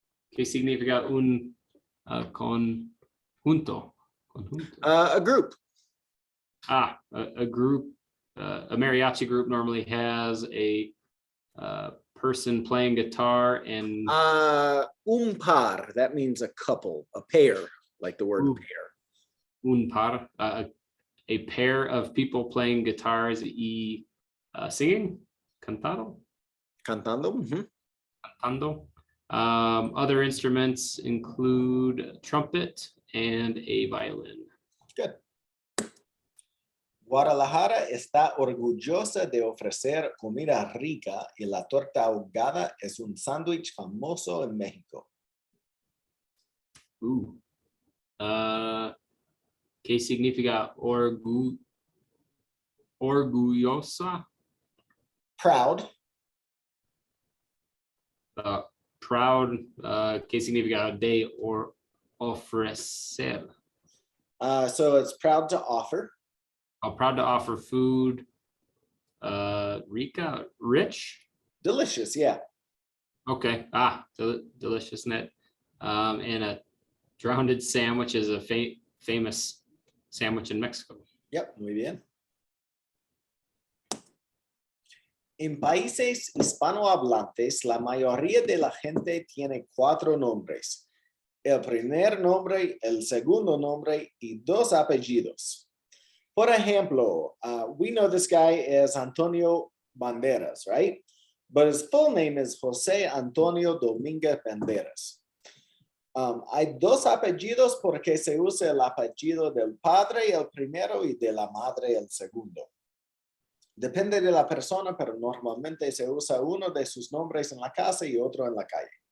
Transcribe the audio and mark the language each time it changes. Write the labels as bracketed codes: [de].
[es] ¿Qué significa un conjunto? [en] A group. A group. A mariachi group normally has a person playing guitar and [es] Un par, [en] that means a couple, a pair, like the word pair. [es] Un par, [en] a pair of people playing guitars y singing, [es] cantando. Cantando. Cantando. [en] Other instruments include trumpet and a violin. Good. [es] Guadalajara está orgullosa de ofrecer comida rica y la torta ahogada es un sándwich famoso en México. ¿Qué significa orgullosa? [en] Proud. Proud. [es] ¿Qué significa de ofrecer? [en] So it's proud to offer. Proud to offer food. Rica, rich. Delicious, yeah. Okay. Delicious net. And a drowned sandwich is a famous sandwich in Mexico. Yep, [es] muy bien. En países hispanohablantes, la mayoría de la gente tiene 4 nombres. El primer nombre, el segundo nombre y 2 apellidos. Por ejemplo, [en] we know this guy is Antonio Banderas, right? But his full name is José Antonio Domínguez Banderas. [es] Hay 2 apellidos porque se usa el apellido del padre, el primero, y de la madre, el segundo. Depende de la persona, pero normalmente se usa uno de sus nombres en la casa y otro en la calle.